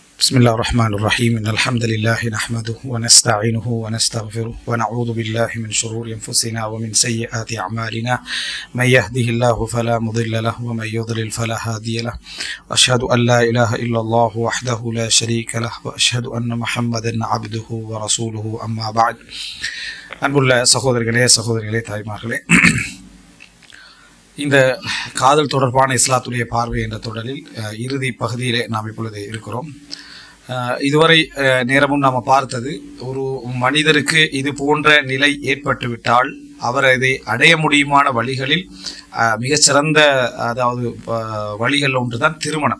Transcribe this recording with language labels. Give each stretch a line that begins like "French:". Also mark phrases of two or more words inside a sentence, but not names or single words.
Arabic: بسم الله الرحمن الرحيم إن الحمد لله نحمده ونستعينه ونستغفره ونعوذ بالله من شرور أنفسنا ومن سيئات أعمالنا من يهده الله فلا مضل له ومن يضلل فلا هادي له وأشهد أن لا إله إلا الله وحده لا شريك له وأشهد أن محمدا عبده ورسوله أما بعد
Tamil: அன்புள்ள சகோதரர்களே தாய்மார்களே, இந்த காதல் தொடர்பான இஸ்லாத்துடைய பார்வை என்ற தொடரில் இறுதி பகுதியிலே நாம் இப்பொழுது இருக்கிறோம். இதுவரை நேரமும் நாம் பார்த்தது, ஒரு மனிதருக்கு இது போன்ற நிலை ஏற்பட்டுவிட்டால் அவர் இதை அடைய முடியுமான வழிகளில் மிகச்சிறந்த வழிகள் ஒன்றுதான் திருமணம்.